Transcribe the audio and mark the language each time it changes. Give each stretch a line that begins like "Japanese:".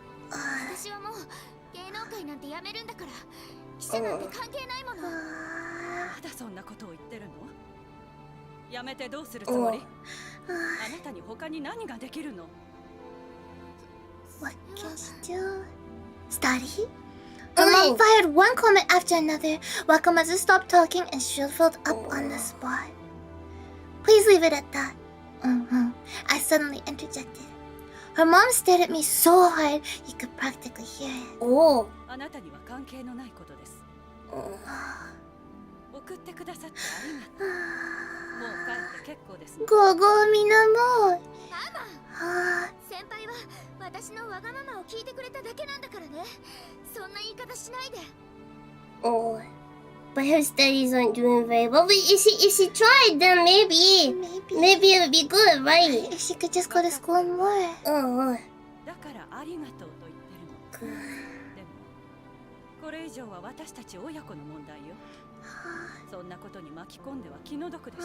Japanese: 私はもう芸能界なんてやめるんだから、記者なんて関係ないもの。まだそんなことを言ってるの？やめてどうするつもり？あなたに他に何ができるの？
English: what can she do? Study? Her mom fired one comment after another. Wakamatsu stopped talking and shriveled up on the spot. Please leave it at that. I suddenly interjected. Her mom stared at me so hard you could practically hear it.
Japanese: あなたには関係のないことです。送ってくださってありがとう。もう帰って結構です。
English: Go, Minamo.
Japanese: 先輩は私のわがままを聞いてくれただけなんだからね。そんな言い方しないで。
English: But her studies aren't doing very well. But if she tried, then maybe it would be good, right? If she could just go to school more.
Japanese: だからありがとうと言ってるの。でもこれ以上は私たち親子の問題よ。そんなことに巻き込んでは気の毒でしょ。